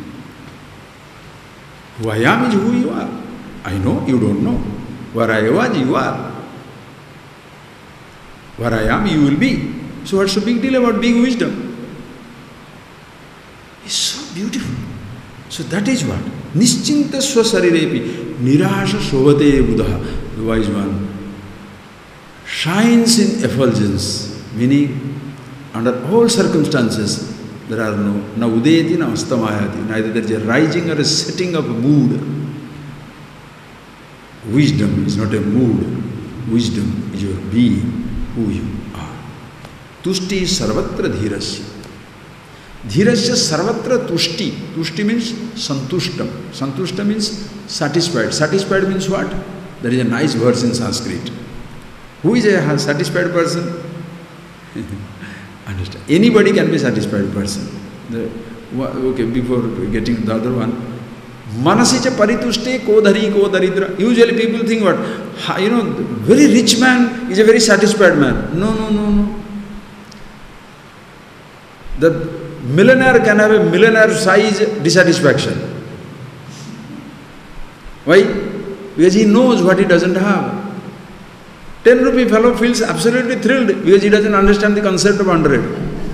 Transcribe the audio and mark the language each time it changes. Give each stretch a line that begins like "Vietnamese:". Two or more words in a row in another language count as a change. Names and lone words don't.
English: Who I am is who you are. I know, you don't know. Where I was, you are. Where I am, you will be. So what's the big deal about big wisdom? It's so beautiful. So that is what?
Sanskrit: Nischinta swasarirepi nirasha shovate buddha.
English: The wise one shines in effulgence, meaning under all circumstances there are no udeti, no astamayati, neither there is a rising or a setting of a mood. Wisdom is not a mood. Wisdom is your being, who you are.
Sanskrit: Tushti sarvatra dhirasya. Dhirasya sarvatra tushti.
English: Tushti means santushtam. Santushtam means satisfied. Satisfied means what? There is a nice verse in Sanskrit. Who is a satisfied person? Understand? Anybody can be a satisfied person. Okay, before getting the other one,
Sanskrit: Manasicha paritushte kodhari kodaridra.
English: Usually people think what? Very rich man is a very satisfied man. No. The millionaire can have a millionaire size dissatisfaction. Why? Because he knows what he doesn't have. 10 rupee fellow feels absolutely thrilled because he doesn't understand the concept of 100.